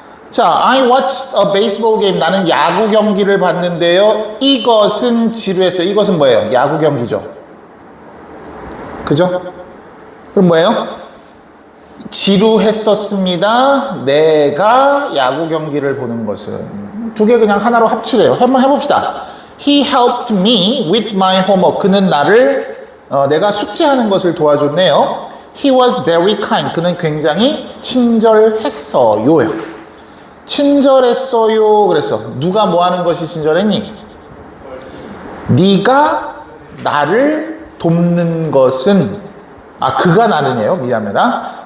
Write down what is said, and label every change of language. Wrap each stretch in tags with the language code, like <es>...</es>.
<en>자, I watched a baseball game.</en> <ko>나는 야구 경기를 봤는데요. 이것은 지루했어요. 이것은 뭐예요? 야구 경기죠. 그죠? 그럼 뭐예요? 지루했었습니다. 내가 야구 경기를 보는 것은. 두 개 그냥 하나로 합치래요. 한번 해봅시다.</ko> <en>He helped me with my homework.</en> <ko>그는 나를 내가 숙제하는 것을 도와줬네요.</ko> <en>He was very kind.</en> <ko>그는 굉장히 친절했어요. 친절했어요. 그래서 누가 뭐 하는 것이 친절했니? 네가 나를 돕는 것은 그가 나르네요. 미안합니다.</ko>